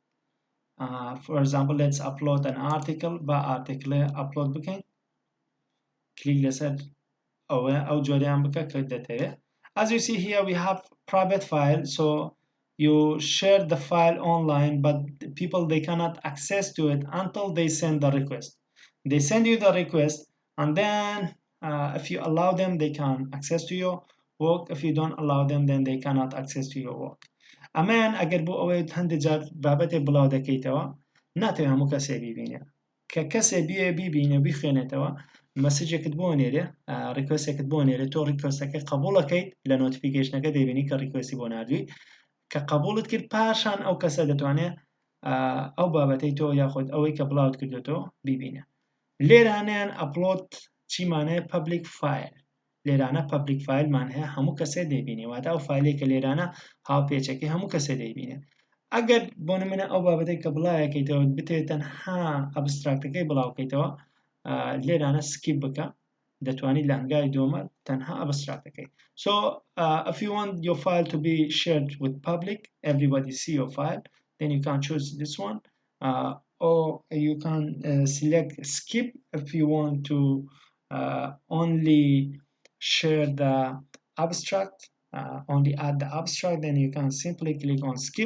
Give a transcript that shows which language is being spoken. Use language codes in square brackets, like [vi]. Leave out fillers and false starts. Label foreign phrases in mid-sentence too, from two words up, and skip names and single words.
[en] For example, let's upload an article [ckb] با article upload بکەین click لەسەر ئەو جۆریان بکە کە دەتەوێت. [en] As you see here we have private file, so you share the file online but people they cannot access to it until they send the request. They send you the request and then if you allow them they can access to your work. If you don't allow them then they cannot access to your work. [ckb] ئەمان ئەگەر بۆ ئەوەی هەندێک جار بابەتێک بڵاو دەکەیتەوە ناتەوێت هەموو کەسێ بیبینێ کە کەسێ بیبینە بیخوێنێتەوە مەسیجێکت بۆ نێرێ ریکوێستێکت بۆ نێرێت تۆ ریکوێستەکە قبولەکەیت لە نۆتیفیکیشنەکە دەیبینی کە ریکوێستی بۆ نردووی کە قبولت کرد پاشان ئەو کەسە دەتوانێت ئەو بابەتەی تۆ یاخود ئەوەی کە بڵاوت کردوێتەوە بیبینە. لێرانیان ئەپلۆد چیمانەیە [en] public file [ckb] لێرانە [en] public file [ckb] مان هەیە هەموو کەسێ دەیبینێ واتە ئەو فایلێکە لێرانە هاوپێچەکەی هەموو کەسێ دەیبینێ. ئەگەر بۆ نمونە ئەو بابەتەی کە بڵایەکەیتەوە بتێت تەنها ئەبستراکتەکەی بڵاوکەیتەوە لێرانە سکیپ بکە دەتوانی لە هەنگاوی دووەمە تەنها ئەبستراکتەکەی. [en] So if you want your file to be shared with public, everybody see your file, then you can choose this one or you can select skip if you want to only share the abstract, only add the abstract, then you can simply click on skip.